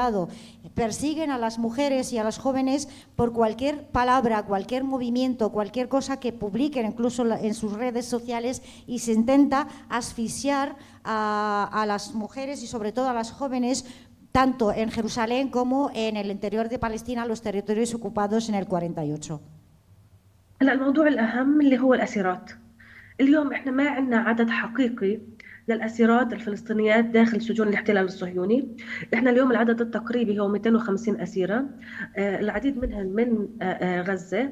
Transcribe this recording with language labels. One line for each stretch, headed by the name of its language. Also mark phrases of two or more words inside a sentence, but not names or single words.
Spanish: Persiguen a las mujeres y a las jóvenes por cualquier palabra, cualquier movimiento movimiento, cualquier cosa que publiquen incluso en sus redes sociales, y se intenta asfixiar a las mujeres y sobre todo a las jóvenes, tanto en Jerusalén como en el interior de Palestina, los territorios ocupados en el 48.
Arabic: هلا الموضوع الأهم اللي هو الأسيرات. اليوم احنا ما عندنا عدد حقيقي للأسيرات الفلسطينيات داخل سجون الاحتلال الصهيوني. احنا اليوم العدد التقريبي هو 250 أسيرة، العديد منهم من غزة.